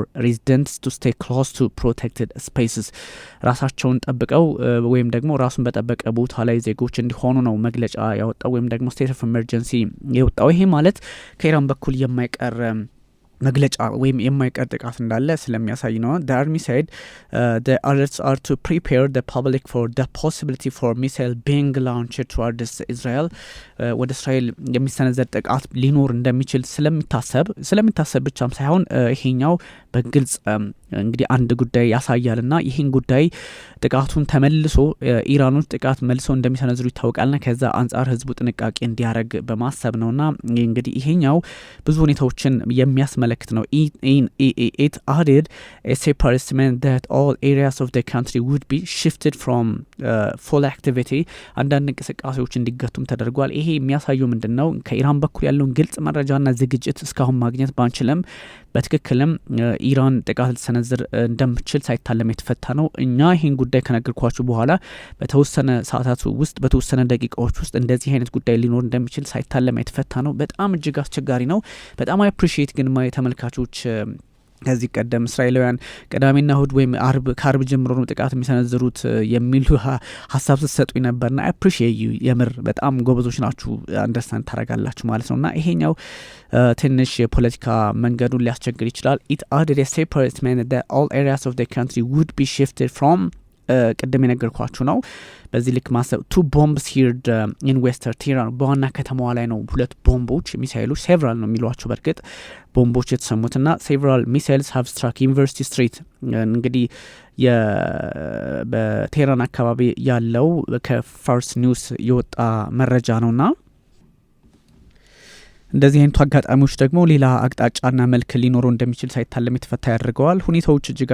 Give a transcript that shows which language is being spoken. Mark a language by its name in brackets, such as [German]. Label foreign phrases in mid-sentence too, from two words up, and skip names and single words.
[English] residents to stay close to protected spaces [Amharic] ራሳቸውን ጠብቀው ወይም ደግሞ ራሱን በጠበቀ ቦታ ላይ ዜጎች እንዲሆኑ ነው መግለጫ ያወጣው ወይም ደግሞ [English] state of emergency [Amharic] የወጣው። ይሄ ማለት ከኢራን በኩል የማይቀር መግለጫ ወይም የማይቀር ጥቃት እንዳለ ስለሚያሳይ ነው። [English] the army said the alerts are to prepare the public for the possibility for missile being launched towards Israel [Amharic] ወደ እስራኤል የሚሰነዘር ጥቃት ሊኖር እንደሚችል ስለሚታሰብ ብቻም ሳይሆን ይሄኛው በግልጽ እንግዲህ አንድ ጉዳይ ያሳያልና ይህን ጉዳይ ጥቃቱን ተመልሶ ኢራኖች ጥቃት መልሶ እንደሚሰነዝሩ ይታወቃልና ከዛ አንጻር ህዝቡ ጥንቃቄ እንዲያደርግ በማሰብ ነውና እንግዲህ ይሄኛው ብዙ ሁኔታዎችን የሚያስመለክት ነው። [English] it added a separate statement that all areas of the country would be shifted from full activity [Amharic] አንዳንድ እንቅስቃሴዎች እንዲገቱም ተደርጓል። ይሄ የሚያሳየው ምንድን ነው? ከኢራን በኩል ያለውን ግልጽ መረጃና ዝግጅት እስካሁን ማግኘት ባንችልም በትክክልም ኢራን ጥቃት ልትሰነዝር እንደምችል ሳይታለም የተፈታ ነው። እኛ ይህን ጉዳይ ከነገርኳችሁ በኋላ በተወሰነ ሰዓታት ውስጥ በተወሰነ ደቂቃዎች ውስጥ እንደዚህ አይነት ጉዳይ ሊኖር እንደሚችል ሳይታለም የተፈታ ነው። በጣም እጅግ አስቸጋሪ ነው። በጣም አፕሪሺየት ግን ተመልካቾች ከዚህ ቀደም እስራኤላውያን ቅዳሜና እሁድ ወይም ከአርብ ጀምሮ ነው ጥቃት የሚሰነዝሩት የሚሉ ሀሳብ ስትሰጡኝ ነበርና [English] appreciate you [Amharic] የምር በጣም ጎበዞች ናችሁ፣ አንደርስታንድ ታደርጋላችሁ ማለት ነውና ይሄኛው ትንሽ የፖለቲካ መንገዱን ሊያስቸግር ይችላል። [English] it added a separate statement that all areas of the country would be shifted from [Amharic] ቅድም የነገርኳችሁ ነው። በዚህ ልክ ማሰብ [English] two bombs heard in western Tehran [Amharic] በዋና ከተማዋ ላይ ነው ሁለት ቦምቦች ሚሳይሎች ሴቨራል ነው የሚሏቸው በእርግጥ ቦምቦች የተሰሙትና [English] several missiles have struck university street [Amharic] እንግዲህ በቴህራን አካባቢ ያለው ከፋርስ ኒውስ የወጣ መረጃ ነውና እንደዚህ አይነቱ አጋጣሚዎች ደግሞ ሌላ አቅጣጫና መልክ ሊኖረው እንደሚችል ሳይታለም የተፈታ ያደርገዋል። ሁኔታዎች እጅግ